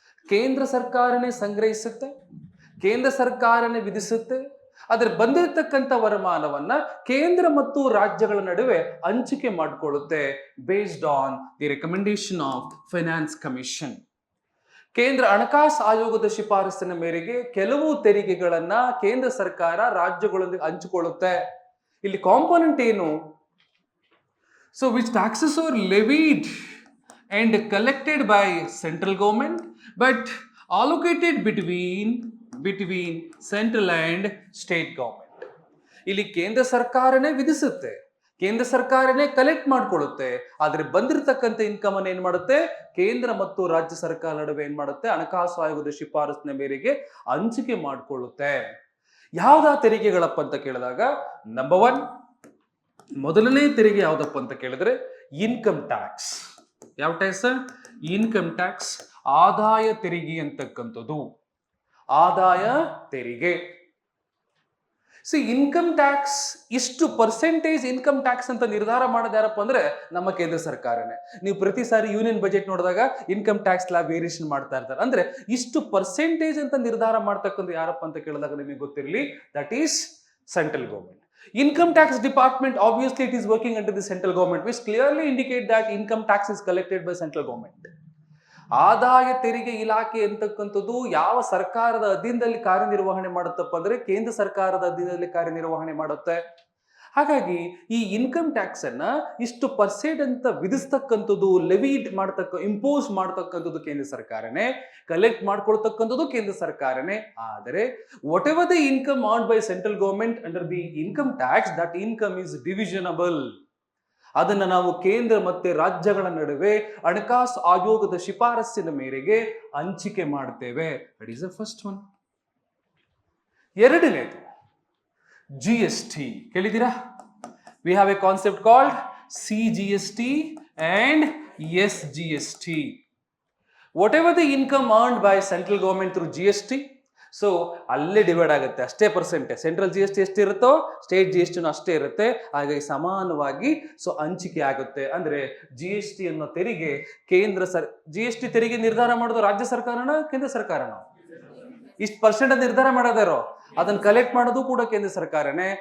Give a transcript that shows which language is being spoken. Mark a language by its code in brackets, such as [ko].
[kn] ಕೇಂದ್ರ ಸರ್ಕಾರನೇ ಸಂಗ್ರಹಿಸುತ್ತೆ, ಕೇಂದ್ರ ಸರ್ಕಾರನೇ ವಿಧಿಸುತ್ತೆ, ಅದರ ಬಂದಿರತಕ್ಕಂಥ ವರಮಾನವನ್ನ ಕೇಂದ್ರ ಮತ್ತು ರಾಜ್ಯಗಳ ನಡುವೆ ಹಂಚಿಕೆ ಮಾಡಿಕೊಳ್ಳುತ್ತೆ [en] Based on the recommendation of finance commission. [kn] ಕೇಂದ್ರ ಹಣಕಾಸು ಆಯೋಗದ ಶಿಫಾರಸಿನ ಮೇರೆಗೆ ಕೆಲವು ತೆರಿಗೆಗಳನ್ನ ಕೇಂದ್ರ ಸರ್ಕಾರ ರಾಜ್ಯಗಳೊಂದಿಗೆ ಹಂಚಿಕೊಳ್ಳುತ್ತೆ. ಇಲ್ಲಿ ಕಾಂಪೋನೆಂಟ್ ಏನು? [en] So which taxes are levied and collected by central government but allocated between central and state government. [kn] ಇಲ್ಲಿ ಕೇಂದ್ರ ಸರ್ಕಾರನೇ ವಿಧಿಸುತ್ತೆ, ಕೇಂದ್ರ ಸರ್ಕಾರನೇ ಕಲೆಕ್ಟ್ ಮಾಡ್ಕೊಳ್ಳುತ್ತೆ, ಆದ್ರೆ ಬಂದಿರತಕ್ಕಂಥ ಇನ್ಕಮ್ ಅನ್ನು ಏನ್ ಮಾಡುತ್ತೆ, ಕೇಂದ್ರ ಮತ್ತು ರಾಜ್ಯ ಸರ್ಕಾರ ನಡುವೆ ಏನ್ ಮಾಡುತ್ತೆ, ಹಣಕಾಸು ಆಯೋಗದ ಶಿಫಾರಸಿನ ಮೇರೆಗೆ ಹಂಚಿಕೆ ಮಾಡಿಕೊಳ್ಳುತ್ತೆ. ಯಾವ್ದಾ ತೆರಿಗೆಗಳಪ್ಪ ಅಂತ ಕೇಳಿದಾಗ, ನಂಬರ್ 1, ಮೊದಲನೇ ತೆರಿಗೆ ಯಾವ್ದಪ್ಪ ಅಂತ ಕೇಳಿದ್ರೆ ಇನ್ಕಮ್ ಟ್ಯಾಕ್ಸ್. ಯಾವ ಟ್ಯಾಕ್ಸ್? ಇನ್ಕಮ್ ಟ್ಯಾಕ್ಸ್, ಆದಾಯ ತೆರಿಗೆ ಅಂತಕ್ಕಂಥದ್ದು. ಆದಾಯ ತೆರಿಗೆ. ಇನ್ಕಮ್ ಟ್ಯಾಕ್ಸ್ ಇಷ್ಟು ಪರ್ಸೆಂಟೇಜ್ ಇನ್ಕಮ್ ಟ್ಯಾಕ್ಸ್ ಅಂತ ನಿರ್ಧಾರ ಮಾಡೋದು ಯಾರಪ್ಪ ಅಂದ್ರೆ ನಮ್ಮ ಕೇಂದ್ರ ಸರ್ಕಾರನೇ. ನೀವು ಪ್ರತಿ ಸಾರಿ ಯೂನಿಯನ್ ಬಜೆಟ್ ನೋಡಿದಾಗ ಇನ್ಕಮ್ ಟ್ಯಾಕ್ಸ್ ಲ್ಯಾಬ್ ವೇರಿಯೇಷನ್ ಮಾಡ್ತಾ ಇರ್ತಾರೆ. ಅಂದ್ರೆ ಇಷ್ಟು ಪರ್ಸೆಂಟೇಜ್ ಅಂತ ನಿರ್ಧಾರ ಮಾಡ್ತಕ್ಕಂಥ ಯಾರಪ್ಪ ಅಂತ ಕೇಳಿದಾಗ ನಿಮಗೆ ಗೊತ್ತಿರಲಿ, [en] That is central government. Income tax department, obviously it is working under the central government, which clearly indicate that income tax is collected by central government. [kn] ಆದಾಯ ತೆರಿಗೆ ಇಲಾಖೆ ಅಂತಕ್ಕಂಥದ್ದು ಯಾವ ಸರ್ಕಾರದ ಅಧೀನದಲ್ಲಿ ಕಾರ್ಯನಿರ್ವಹಣೆ ಮಾಡುತ್ತಪ್ಪ ಅಂದ್ರೆ ಕೇಂದ್ರ ಸರ್ಕಾರದ ಅಧೀನದಲ್ಲಿ ಕಾರ್ಯನಿರ್ವಹಣೆ ಮಾಡುತ್ತೆ. ಹಾಗಾಗಿ ಈ ಇನ್ಕಮ್ ಟ್ಯಾಕ್ಸ್ ಅನ್ನ ಇಷ್ಟು ಪರ್ಸೆಂಟ್ ಅಂತ ವಿಧಿಸ್ತಕ್ಕಂಥದ್ದು, ಲೆವಿಡ್ ಇಂಪೋಸ್ ಮಾಡತಕ್ಕಂಥದ್ದು ಕೇಂದ್ರ ಸರ್ಕಾರನೇ, ಕಲೆಕ್ಟ್ ಮಾಡ್ಕೊಳ್ತಕ್ಕಂಥದ್ದು ಕೇಂದ್ರ ಸರ್ಕಾರನೇ. [en] ಆದರೆ whatever the income earned by central government under the income tax, that income is divisible. [kn] ಅದನ್ನ ನಾವು ಕೇಂದ್ರ ಮತ್ತೆ ರಾಜ್ಯಗಳ ನಡುವೆ ಹಣಕಾಸು ಆಯೋಗದ ಶಿಫಾರಸ್ಸಿನ ಮೇರೆಗೆ ಹಂಚಿಕೆ ಮಾಡ್ತೇವೆ. [en] That is the first one. [kn] ಎರಡನೇದು GST. ಕೇಳಿದ್ದೀರಾ? [en] We have a concept called CGST and SGST. Whatever the income earned by central government through GST, so [kn] ಅಲ್ಲೇ ಡಿವೈಡ್ ಆಗುತ್ತೆ, ಅಷ್ಟೇ percentage. Central GST ಎಷ್ಟಿರುತ್ತೋ state GST ಅಷ್ಟೇ ಇರುತ್ತೆ. ಹಾಗಾಗಿ ಸಮಾನವಾಗಿ ಹಂಚಿಕೆ ಆಗುತ್ತೆ. ಅಂದ್ರೆ GST ಅನ್ನೋ ತೆರಿಗೆ GST ತೆರಿಗೆ ನಿರ್ಧಾರ ಮಾಡೋದು ರಾಜ್ಯ ಸರ್ಕಾರನ ಕೇಂದ್ರ ಸರ್ಕಾರನ? ಇಷ್ಟು ಪರ್ಸೆಂಟ್ ಅಂತ ನಿರ್ಧಾರ ಮಾಡೋದಾರೋ ಅದನ್ನ ಕಲೆಕ್ಟ್ ಮಾಡೋದು ಕೂಡ ಕೇಂದ್ರ ಸರ್ಕಾರನೇ.